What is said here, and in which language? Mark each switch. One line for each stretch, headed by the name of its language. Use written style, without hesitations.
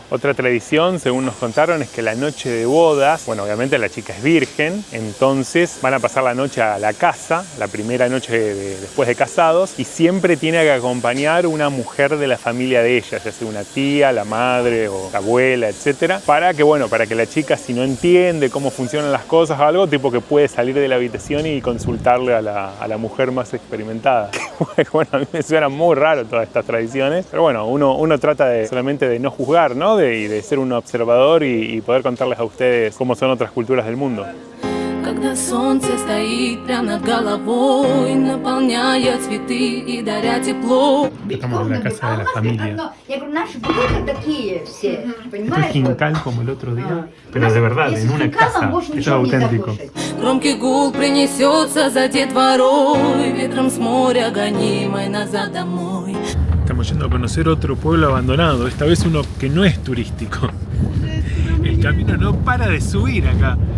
Spanish: Otra tradición, según nos contaron, es que la noche de bodas, bueno, obviamente la chica es virgen, entonces van a pasar la noche a la casa, la primera noche después de casados, y siempre tiene que acompañar una mujer de la familia de ella, ya sea una tía, la madre o la abuela, etcétera, para que la chica, si no entiende cómo funcionan las cosas o algo, tipo que puede salir de la habitación y consultarle a la mujer más experimentada. Bueno, a mí me suena muy raro todas estas tradiciones, pero bueno, uno trata solamente de no juzgar, ¿no? Y de ser un observador y poder contarles a ustedes cómo son otras culturas del mundo.
Russian: Когда солнце стоит прямо над головой, наполняя цветы и даря тепло.
Spanish: Estamos en la casa de la familia.
Russian: Я говорю, наши будут такие все,
Spanish: Esto es
Russian: понимаешь?
Spanish: quintal como el otro día, pero de verdad, en una casa. Esto es auténtico.
Russian: Громкий гул принесется за детворой, ветром с моря гонимой назад домой.
Spanish: Estamos yendo a conocer otro pueblo abandonado, esta vez uno que no es turístico. El camino no para de subir acá.